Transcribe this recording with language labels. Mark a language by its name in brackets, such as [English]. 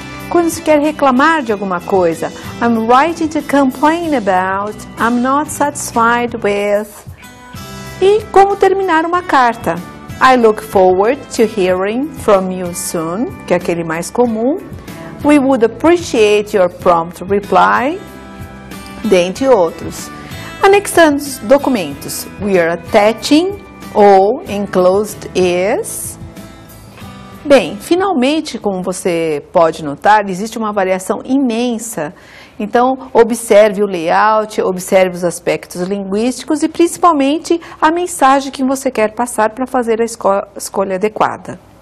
[Portuguese] Quando se quer reclamar de alguma coisa, [English] I'm writing to complain about, I'm not satisfied with. [Portuguese] E como terminar uma carta? [English] I look forward to hearing from you soon, [Portuguese] que é aquele mais comum. [English] We would appreciate your prompt reply, [Portuguese] dentre outros. Anexando os documentos. [English] We are attaching ou enclosed is. [Portuguese] Bem, finalmente, como você pode notar, existe uma variação imensa. Então, observe o layout, observe os aspectos linguísticos e principalmente a mensagem que você quer passar para fazer a escolha adequada.